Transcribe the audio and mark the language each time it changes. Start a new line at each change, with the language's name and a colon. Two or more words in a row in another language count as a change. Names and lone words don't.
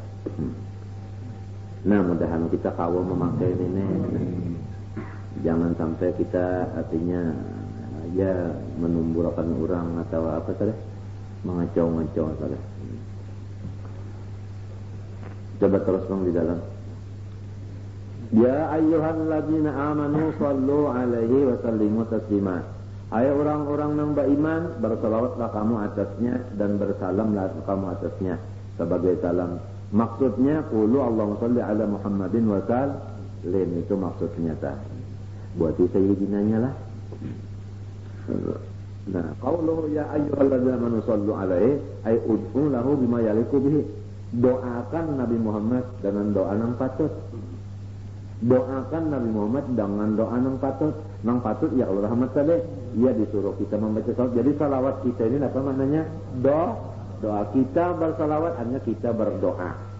Banjar: Nah, mudahan kita kawal memakai ini. Jangan sampai kita artinya ya menumburkan orang atau apa tadi mengacau-ngacau tadi. Coba terus bang di dalam.
Arabic: يا أيها الذين آمنوا صلوا عليه وسلموا تسليما.
Banjar: Hai orang-orang yang beriman, bersalawatlah kamu atasnya dan bersalamlah kamu atasnya sebagai salam.
Arabic: Maksudnya قولوا اللهم صل على محمد وسلم,
Banjar: itu maksudnya tah. Buat sayyidinanya lah. Nah,
Arabic: قوله يا أيها الذين آمنوا صلوا عليه أي ادعوا له بما يليق به.
Banjar: Doakan Nabi Muhammad dengan doa yang patut. Doakan Nabi Muhammad dengan doa yang patut. Nang patut ya Allah rahmat saleh. Ia disuruh kita membaca salawat. Jadi salawat kita ini apa maknanya? Doa kita bersalawat hanya kita berdoa.